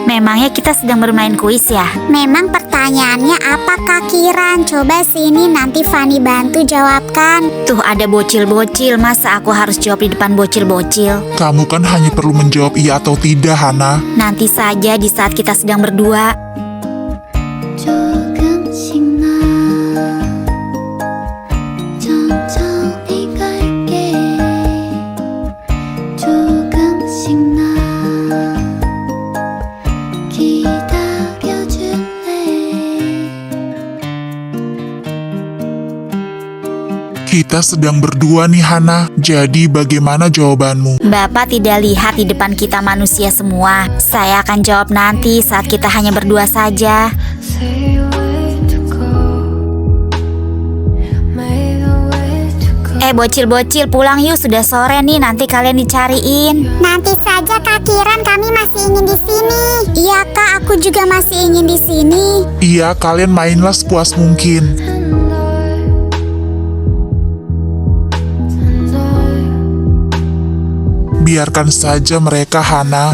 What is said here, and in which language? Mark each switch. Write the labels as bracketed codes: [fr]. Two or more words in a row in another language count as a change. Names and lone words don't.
[id] Memangnya kita sedang bermain kuis ya? Memang pertanyaannya apa Kak Kiran? Coba sini nanti Fani bantu jawabkan. Tuh ada bocil-bocil, masa aku harus jawab di depan bocil-bocil? Kamu kan hanya perlu menjawab iya atau tidak, Hana. Nanti saja di saat kita sedang berdua. [ko] 조금씩 나 천천히 갈게 조금씩 나 기다려줄래 [id] Kita sedang berdua nih, Hana. Jadi bagaimana jawabanmu? Bapak tidak lihat di depan kita manusia semua. Saya akan jawab nanti saat kita hanya berdua saja. [en] Say where to go maybe where to go [id] Bocil-bocil pulang yuk, sudah sore nih, nanti kalian dicariin. Nanti saja Kak Kiran, kami masih ingin di sini. Iya Kak, aku juga masih ingin di sini. Iya, kalian mainlah sepuas mungkin. Biarkan saja mereka, Hana.